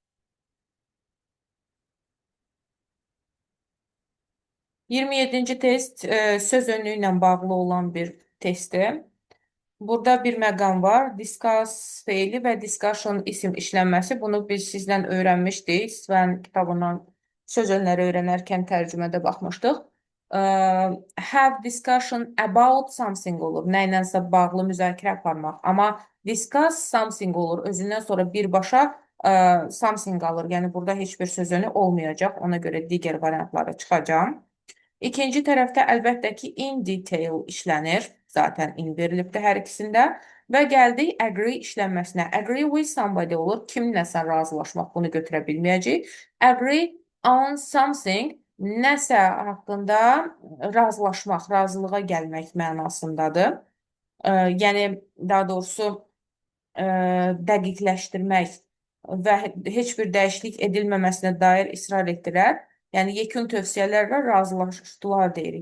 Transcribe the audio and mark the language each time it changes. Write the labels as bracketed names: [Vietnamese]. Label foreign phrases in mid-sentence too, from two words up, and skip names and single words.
[Azerbaijani] 27-ci test söz önlüyü ilə bağlı olan bir testdir. Burada bir məqam var. Discuss feili və discussion isim işlənməsi. Bunu biz sizlə öyrənmişdik. Sven kitabından söz önləri öyrənərkən tərcümədə baxmışdıq. [English] Have discussion about something olur. [Azerbaijani] Nə ilənsə bağlı müzakirə aparmaq. Amma [English] discuss something [Azerbaijani] olur. Özündən sonra birbaşa something alır. Yəni burada heç bir söz önü olmayacaq. Ona görə digər variantlara çıxacağım. İkinci tərəfdə əlbəttə ki, [English] in detail [Azerbaijani] işlənir. Zaten in verilibdir hər ikisində. Və gəldik agree işlənməsinə. [English] Agree with somebody olur. [Azerbaijani] Kimləsə razılaşmaq, bunu götürə bilməyəcək. [English] Agree on something [Azerbaijani] nəsə haqqında razılaşmaq, razılığa gəlmək mənasındadır. Yəni, daha doğrusu dəqiqləşdirmək və heç bir dəyişiklik edilməməsinə dair israr etdilər. Yəni, yekun tövsiyələrlə razılaşdılar deyirik.